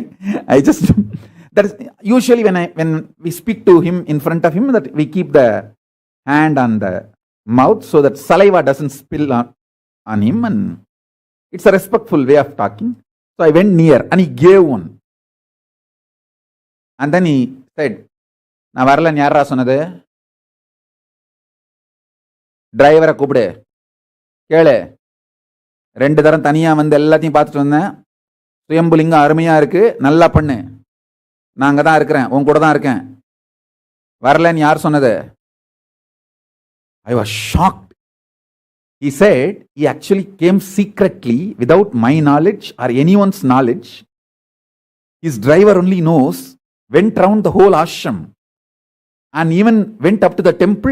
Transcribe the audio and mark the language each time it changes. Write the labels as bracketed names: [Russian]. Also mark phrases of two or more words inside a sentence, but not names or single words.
[English] I just, that is usually when we speak to him in front of him, that we keep the hand on the mouth so that saliva doesn't spill on him, and it's a respectful way of talking. So I went near and he gave one. And then he said, [Tamil] நா வரல ஞர்ர சோனதே, driver கூப்பிடு, கேளு, 2 தரம் தனியா வந்து எல்லாத்தையும் பார்த்துட்டு வந்தேன், சுயம்புலிங்கம் அருமையா இருக்கு, நல்லா பண்ணு, நான் அங்க தான் இருக்கிறேன், உன் கூட தான் இருக்கேன், வரலன்னு யார் சொன்னது? [English] I was shocked. He said he actually came secretly without my knowledge or anyone's knowledge. His driver only knows, went round the whole ashram and even went up to the temple.